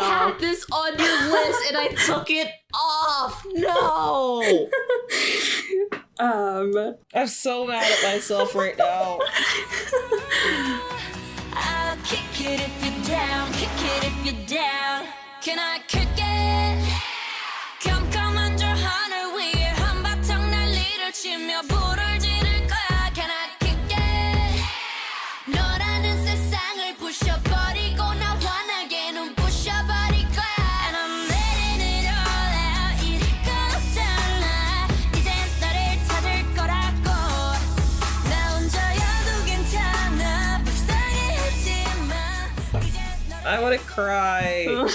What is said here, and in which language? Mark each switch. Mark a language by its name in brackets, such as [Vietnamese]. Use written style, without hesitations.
[English] I had this on your list and I took it off. No. I'm so mad at myself right now. I'll kick it if you're down. Kick it if you're down. Can I kick it? [Korean] 깜깜한 저 하늘 위에 한바탕 난리를 치며 불을 지를 거야. [English] Can I kick it? [Korean] 너라는 세상을 부셔버리고 나 환하게 눈 부셔버릴 거야. [English] And I'm letting it all out. [Korean] 이럴 건 없잖아. 이젠 너를 찾을 거라고. 나 혼자여도 괜찮아. 불쌍해하지 마. 이제 [English] I wanna cry.